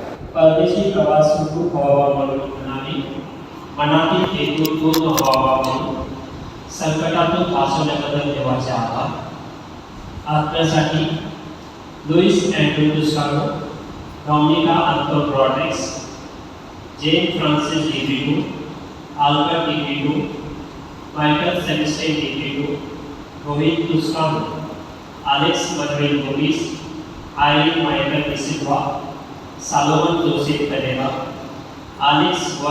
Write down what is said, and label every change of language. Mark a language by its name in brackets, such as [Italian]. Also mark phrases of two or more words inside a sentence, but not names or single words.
[Marathi] परदेशी प्रवास सुखरूप व्हावा म्हणून आणि मनातील हेतू पूर्ण व्हावा म्हणून संकटातून वाचवण्याबद्दल देवाचे आभार. आपल्यासाठी लुईस अँड्रू टुस्कानो, डॉमिनिका अंटोन रॉड्रिग्स, जेन फ्रान्सिस डिग्रीडू, आल्बर्ट डिग्रीडू, मायकल सेबेस्टियन डिग्रीडू, रोहित टुस्कानो, अलेक्स मनवेल मोरिस, आयरिन मायकल डिसिल्वा, सालोमन जोसेफ पेरेरा, अलेक्स व